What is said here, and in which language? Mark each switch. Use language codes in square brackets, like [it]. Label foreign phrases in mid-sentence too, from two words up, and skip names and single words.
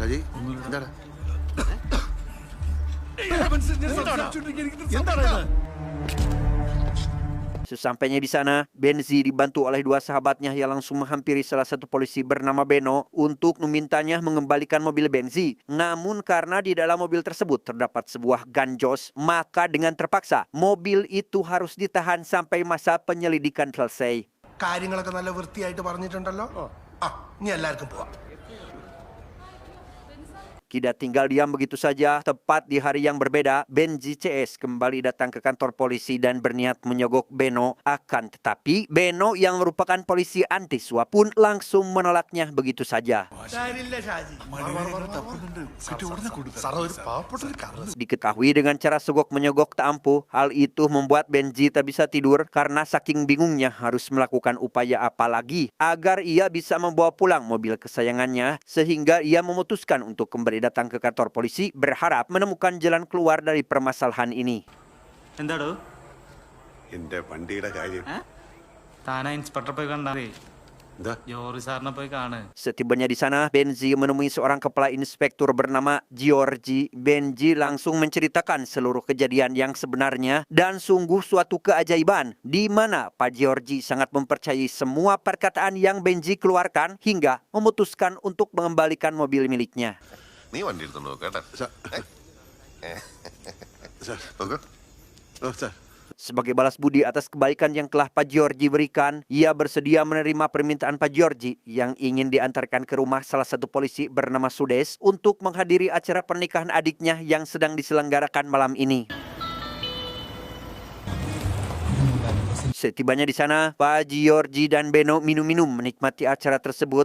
[id] Sesampainya di sana, Benzi dibantu oleh dua sahabatnya yang langsung menghampiri salah satu polisi bernama Beno untuk memintanya mengembalikan mobil Benzi. Namun karena di dalam mobil tersebut terdapat sebuah ganjos, maka dengan terpaksa mobil itu harus ditahan sampai masa penyelidikan selesai. [ml] കാര്യങ്ങളൊക്കെ നല്ല വൃത്തിയായിട്ട് പറഞ്ഞിട്ടുണ്ടല്ലോ ഇനി എല്ലാവർക്കും പോവാം. [id] Tidak tinggal diam begitu saja, tepat di hari yang berbeda, Benzi CS kembali datang ke kantor polisi dan berniat menyogok Beno. Akan tetapi, Beno yang merupakan polisi anti suap pun langsung menolaknya begitu saja. Diketahui dengan cara sogok menyogok tak ampuh, hal itu membuat Benzi tak bisa tidur karena saking bingungnya harus melakukan upaya apa lagi agar ia bisa membawa pulang mobil kesayangannya, sehingga ia memutuskan untuk kembali datang ke kantor polisi berharap menemukan jalan keluar dari permasalahan ini. [ml] എന്താടോ എന്റെ വണ്ടിയുടെ കാര്യം താനാ ഇൻസ്പെക്ടറെ പോയി കണ്ടാ എന്താ ജോറി സാറിനെ പോയി കാണ്. [id] Setibanya di sana, Benzi menemui seorang kepala inspektur bernama Giorgi. Benzi langsung menceritakan seluruh kejadian yang sebenarnya dan sungguh suatu keajaiban di mana Pak Giorgi sangat mempercayai semua perkataan yang Benzi keluarkan hingga memutuskan untuk mengembalikan mobil miliknya. [ml] നീ വണ്ടി എടുത്തോണ്ട് കേട്ടാ സാർ നോക്ക് ഓ സാർ [id] Sebagai balas budi atas kebaikan yang telah Pak Giorgi berikan, ia bersedia menerima permintaan Pak Giorgi yang ingin diantarkan ke rumah salah satu polisi bernama Sudes untuk menghadiri acara pernikahan adiknya yang sedang diselenggarakan malam ini. Setibanya di sana, Pak Giorgi dan Beno minum-minum menikmati acara tersebut.